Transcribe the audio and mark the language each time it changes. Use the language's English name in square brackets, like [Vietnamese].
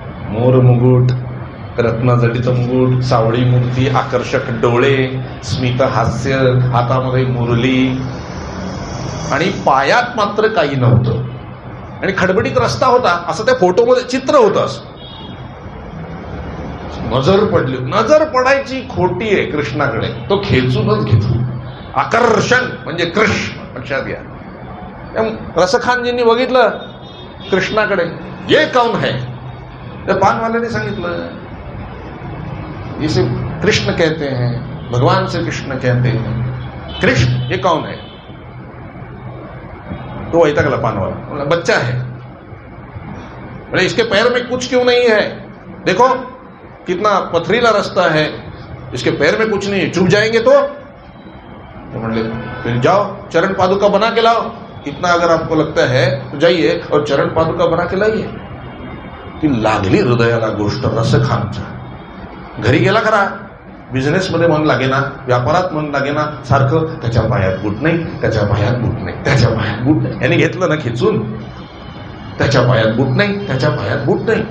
[Marathi] मोर मुकुट, रत्नजडित मुकुट, सावळी मूर्ती, आकर्षक डोळे, स्मित हास्य, हातामध्ये मुरली आणि पायात मात्र काही नव्हतं आणि खडबडीत रस्ता होता असं त्या फोटोमध्ये चित्र होतं. असं नजर पडली. नजर पडायची खोटी आहे कृष्णाकडे. तो खेचूनच घेतो. आकर्षण म्हणजे कृष्ण. लक्षात घ्या. रसखानजींनी बघितलं कृष्णाकडे. [Hindi] ये कौन है? [Marathi] त्या पानवाल्याने सांगितलं, [Hindi] इसे कृष्ण कहते हैं, भगवान से कृष्ण कहते हैं. कृष्ण ये कौन है? [Marathi] तो वैतागला पानवाला. [Hindi] बच्चा है. बोले इसके पैर में कुछ क्यों नहीं है? देखो कितना पथरीला रास्ता है, इसके पैर में कुछ नहीं है, चुभ जाएंगे तो बोले फिर जाओ चरण पादुका बना के लाओ. इतना अगर आपको लगता है तो जाइए और चरण पादुका बना के लाइए. [Marathi] ती लागली हृदयाला गोष्ट रसखानच्या. घरी गेला खरा, बिझनेसमध्ये मन लागेना, व्यापारात मन लागेना, सारखं त्याच्या पायात बूट नाही, त्याच्या पायात बूट नाही, त्याच्या पायात बूट नाही. याने घेतलं ना खेचून, त्याच्या पायात बूट नाही, त्याच्या पायात बूट नाही.